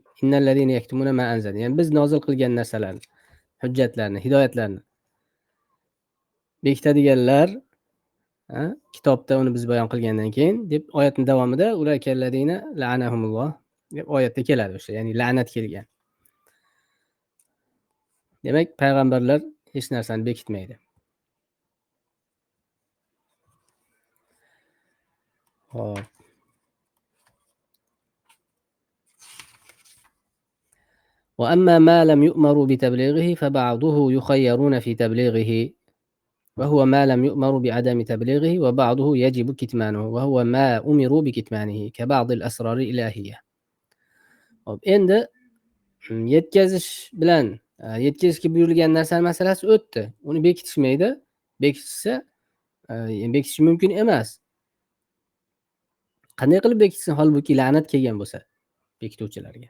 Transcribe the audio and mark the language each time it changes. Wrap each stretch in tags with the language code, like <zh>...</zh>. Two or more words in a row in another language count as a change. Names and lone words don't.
<ar>إن الذين يكتمون ما أنزلنا.</ar> <uz>Ya'ni biz nozil qilgan narsalarni, hujjatlarni, hidoyatlarni bekitadiganlar, kitobda uni biz bayon qilgandan keyin deb oyatning davomida</uz> <ar>أولئك الذين لعنهم الله</ar> <uz>deb oyatda keladi o'sha, ya'ni la'nat kelgan. Demak, payg'ambarlar hech narsani bekitmaydi. Hop.</uz> <ar>وأما ما لم يؤمروا بتبليغه فبعضه يخيرون في تبليغه وهو ما لم يؤمروا بعدم تبليغه وبعضه يجب كتمانه وهو ما أمروا بكتمانه كبعض الأسرار الإلهية.</ar> <uz>Endi yetkazish bilan yetkazishga buyurilgan narsa masalasi o'tdi. Uni bekitishmaydi. Bekitsa, bekitish mumkin emas. Qanday qilib bekitsin, holbuki la'nat kelgan bo'lsa bekituvchilarga.</uz>